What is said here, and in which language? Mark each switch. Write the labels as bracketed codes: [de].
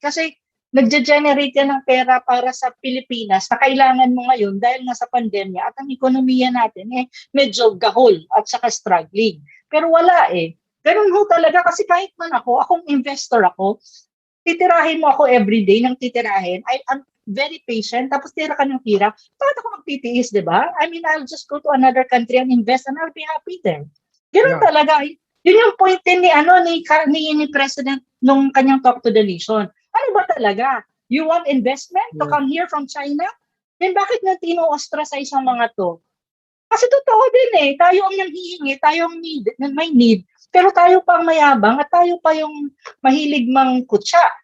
[tl] Kasi nagge-generate yan ng pera para sa Pilipinas na kailangan mo ngayon dahil nga sa pandemya at ang ekonomiya natin medyo gahol at saka struggling. Pero wala Ganun ho talaga kasi kahit man akong investor ako, titirahin mo ako everyday ng titirahin. [en] I'm very patient, [tl] tapos tira ka ng tira. Bakit ako magtitiis, di ba? [en] I mean, I'll just go to another country and invest and I'll be happy there. [tl] Ganun talaga. Yun yung point din ni President nung kanyang Talk to the Nation. Ano ba talaga? [en] You want investment to come here from China? [tl] Then bakit nga tino-ostracize ang mga to? Kasi totoo din tayo ang nanghihingi, tayo ang may need, pero tayo pa ang mayabang at tayo pa yung mahilig mangkutsa.